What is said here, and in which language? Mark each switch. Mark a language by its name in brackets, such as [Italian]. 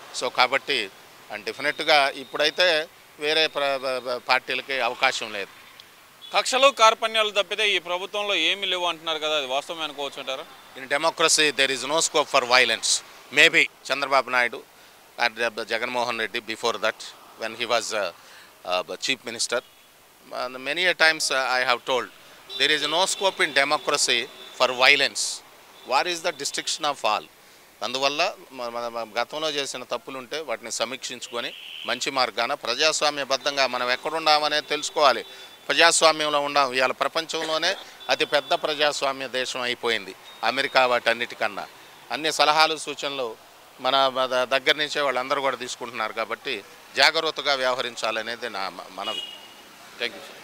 [Telugu] So కాబట్టి డెఫినెట్గా ఇప్పుడైతే వేరే పార్టీలకి అవకాశం లేదు. కక్షలు కార్పణ్యాలు తప్పితే ఈ ప్రభుత్వంలో ఏమీ లేవు అంటున్నారు కదా, అది వాస్తవం అనుకోవచ్చు అంటారా? [English] In democracy there is no scope for violence. Maybe Chandrababu Naidu and Jaganmohan Reddy before that when he was Chief Minister. Many a times I have told there is no scope in democracy for violence. War is the destruction of all. [Telugu] అందువల్ల గతంలో చేసిన తప్పులుంటే వాటిని సమీక్షించుకొని మంచి మార్గాన ప్రజాస్వామ్యబద్ధంగా మనం ఎక్కడున్నామనేది తెలుసుకోవాలి. ప్రజాస్వామ్యంలో ఉన్నాం. ఇవాళ ప్రపంచంలోనే అతి పెద్ద ప్రజాస్వామ్య దేశం అయిపోయింది అమెరికా. వాటన్నిటికన్నా అన్ని సలహాలు సూచనలు మన దగ్గర నుంచే వాళ్ళందరూ కూడా తీసుకుంటున్నారు. కాబట్టి జాగ్రత్తగా వ్యవహరించాలనేది నా మనవి. [English] Thank you.